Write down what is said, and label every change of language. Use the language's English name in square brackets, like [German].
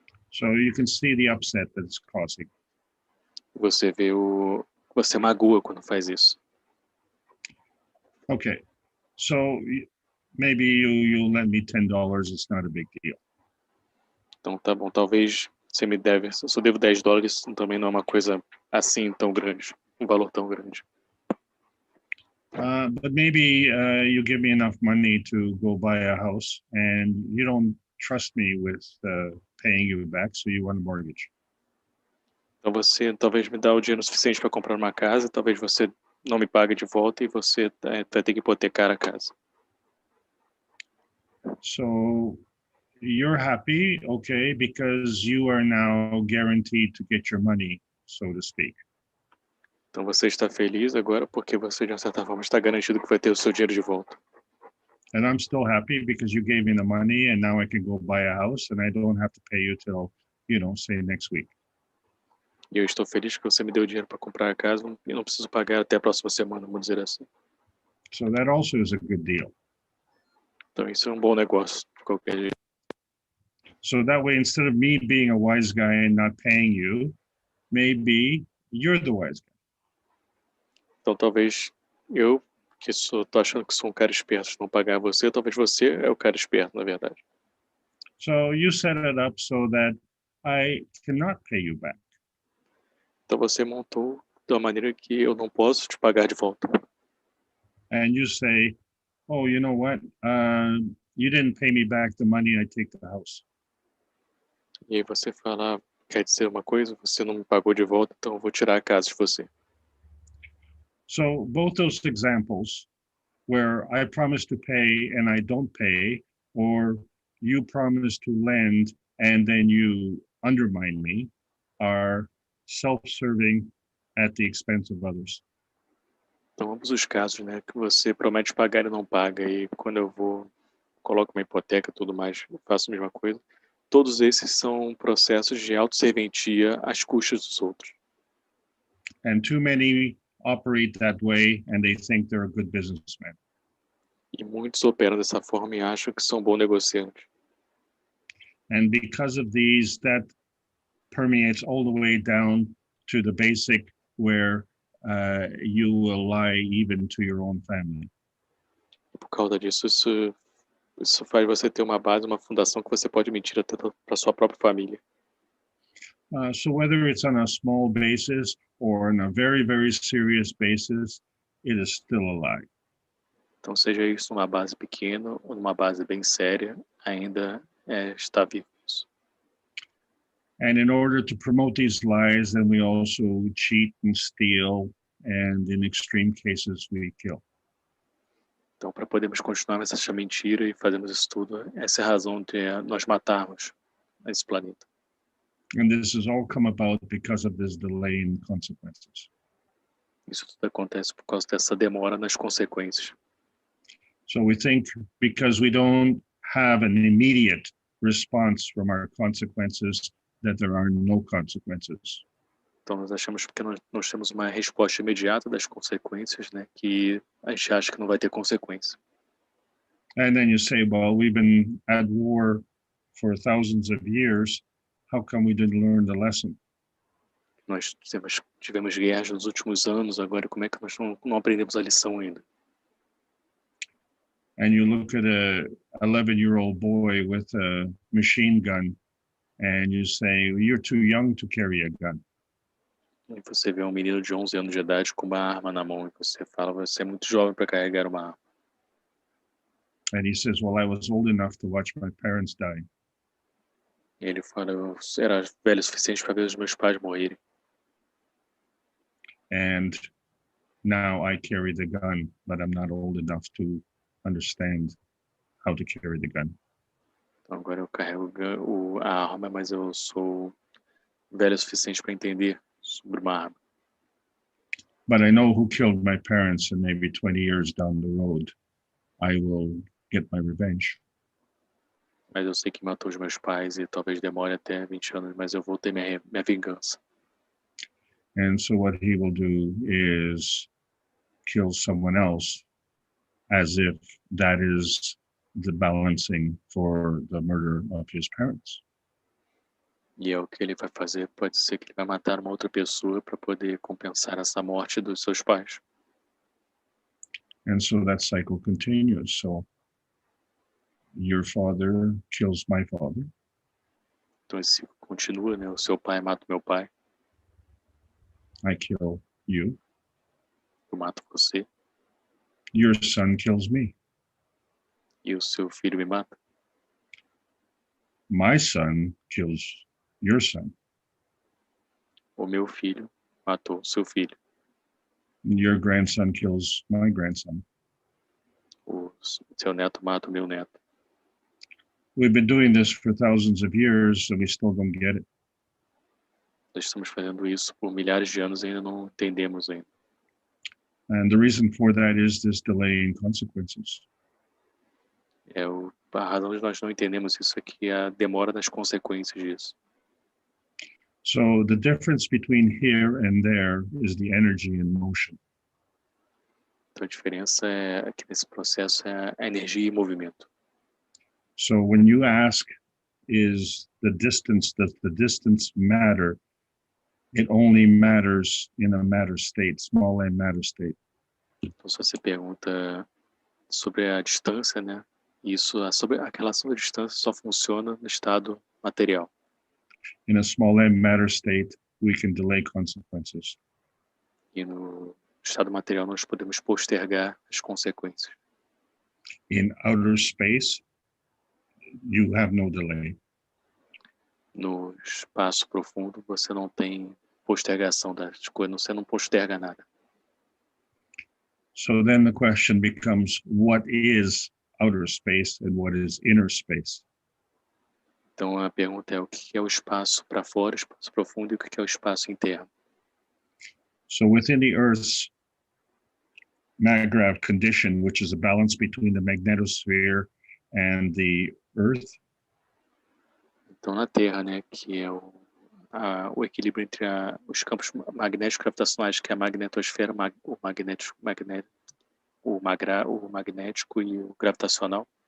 [English] So you can see the upset that it's causing. [Portuguese] Você vê você magoa quando faz isso. [English] Okay, so maybe you'll lend me $10, it's not a big deal. [Portuguese] Então tá bom, talvez você me deve, se eu devo $10, também não é uma coisa assim tão grande, um valor tão grande. [English] But maybe you give me enough money to go buy a house and you don't trust me with paying you back, so you want a mortgage. [Portuguese] Então você talvez me dá o dinheiro suficiente para comprar uma casa, talvez você não me pague de volta e você vai ter que hipotecar a casa. [English] So you're happy, okay, because you are now guaranteed to get your money, so to speak. [Portuguese] Então você está feliz agora porque você de uma certa forma está garantido que vai ter o seu dinheiro de volta. [English] And I'm still happy because you gave me the money and now I can go buy a house and I don't have to pay you till, say next week. [Portuguese] E eu estou feliz que você me deu dinheiro para comprar a casa e não preciso pagar até a próxima semana, vamos dizer assim. [English] So that also is a good deal. [Portuguese] Então isso é um bom negócio, de qualquer jeito. [English] So that way, instead of me being a wise guy and not paying you, maybe you're the wise guy. [Portuguese] Então talvez eu, que tô achando que sou um cara esperto, não pagar você, talvez você é o cara esperto, na verdade. [English] So you set it up so that I cannot pay you back. [Portuguese] Então você montou de uma maneira que eu não posso te pagar de volta. [English] And you say, oh, you know what? You didn't pay me back the money, I take the house. [Portuguese] E aí você fala, quer dizer uma coisa, você não me pagou de volta, então eu vou tirar a casa de você. [English] So both those examples where I promise to pay and I don't pay, or you promise to lend and then you undermine me, are self-serving at the expense of others. [Portuguese] Então ambos os casos, né, que você promete pagar e não paga, e quando eu coloco uma hipoteca e tudo mais, eu faço a mesma coisa. Todos esses são processos de autosserventia às custas dos outros. [English] And too many operate that way and they think they're a good businessman. [Portuguese] E muitos operam dessa forma e acham que são bons negociantes. [English] And because of these, that permeates all the way down to the basic where you will lie even to your own family. [Portuguese] Por causa disso, isso faz você ter uma base, uma fundação que você pode mentir até para sua própria família. [English] So whether it's on a small basis or on a very, very serious basis, it is still a lie. [Portuguese] Então, seja isso numa base pequena ou numa base bem séria, ainda está vivo isso. [English] And in order to promote these lies, then we also cheat and steal, and in extreme cases, we kill. [Portuguese] Então, para podermos continuar nessa mentira e fazermos isso tudo, essa é a razão de nós matarmos esse planeta. [English] And this has all come about because of this delay in consequences. [Portuguese] Isso tudo acontece por causa dessa demora nas consequências. [English] So we think because we don't have an immediate response from our consequences, that there are no consequences. [Portuguese] Então, nós achamos que nós temos uma resposta imediata das consequências, né, que a gente acha que não vai ter consequência. [English] And then you say, well, we've been at war for thousands of years. How come we didn't learn the lesson? [Portuguese] Nós tivemos guerras nos últimos anos, agora como é que nós não aprendemos a lição ainda? [English] And you look at a 11-year-old boy with a machine gun and you say, you're too young to carry a gun. [Portuguese] E você vê um menino de 11 anos de idade com uma arma na mão e você fala, você é muito jovem para carregar uma arma. [English] And he says, well, I was old enough to watch my parents die. [Portuguese] E ele fala, eu era velho o suficiente para ver os meus pais morrerem. [English] And now I carry the gun, but I'm not old enough to understand how to carry the gun. [Portuguese] Então agora eu carrego a arma, mas eu sou velho o suficiente para entender sobre uma arma. [English] But I know who killed my parents, and maybe 20 years down the road, I will get my revenge. [Portuguese] Mas eu sei que matou os meus pais e talvez demore até 20 anos, mas eu vou ter minha vingança. [English] And so what he will do is kill someone else as if that is the balancing for the murder of his parents. [Portuguese] E é o que ele vai fazer, pode ser que ele vai matar uma outra pessoa para poder compensar essa morte dos seus pais. [English] And so that cycle continues. So your father kills my father. [Portuguese] Então esse ciclo continua, né? O seu pai mata o meu pai, [English] I kill you. [Portuguese] eu mato você, [English] Your son kills me. [Portuguese] e o seu filho me mata. [English] My son kills your son. [Portuguese] O meu filho matou o seu filho. [English] Your grandson kills my grandson. [Portuguese] O seu neto mata o meu neto. [English] We've been doing this for thousands of years and we still don't get it. [Portuguese] Nós estamos fazendo isso por milhares de anos e ainda não entendemos ainda. [English] And the reason for that is this delay in consequences. [Portuguese] A razão de nós não entendemos isso aqui é a demora nas consequências disso. [English] So the difference between here and there is the energy in motion. [Portuguese] Então a diferença é que nesse processo é a energia e movimento. [English] So when you ask, does the distance matter? It only matters in a matter state, small m matter state. [Portuguese] Então se você pergunta sobre a distância, né? Isso, a relação da distância só funciona no estado material. [English] In a small m matter state, we can delay consequences. [Portuguese] E no estado material nós podemos postergar as consequências. [English] In outer space, you have no delay. [Portuguese] No espaço profundo você não tem postergação das coisas, você não posterga nada. [English] So then the question becomes, what is outer space and what is inner space? [Portuguese] Então a pergunta é o que é o espaço para fora, o espaço profundo, e o que é o espaço interno. [English] So within the Earth's maggrav condition, which is a balance between the magnetosphere and the Earth, [Portuguese] Então na Terra, né, que é o equilíbrio entre os campos magnéticos gravitacionais, que é a magnetosfera, o magnético e o gravitacional.